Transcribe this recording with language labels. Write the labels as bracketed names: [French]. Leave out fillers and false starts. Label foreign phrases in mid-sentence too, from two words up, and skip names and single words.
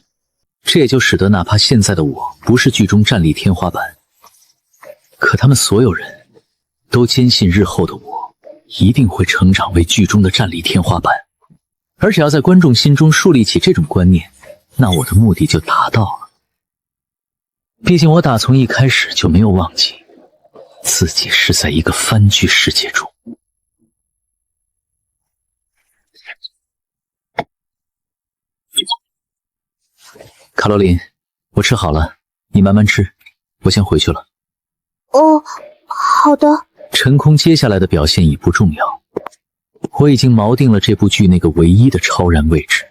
[Chinese] 這也就使得哪怕現在的我不是劇中戰力天花板，可他們所有人都堅信日後的我一定會成長為劇中的戰力天花板。而只要在觀眾心中樹立起這種觀念，那我的目的就達到了。畢竟我打從一開始就沒有忘記自己是在一個番劇世界中。卡洛琳，我吃好了，你慢慢吃，我先回去了。哦，好的。陈空接下來的表現已不重要，我已經錨定了這部劇那個唯一的超然位置。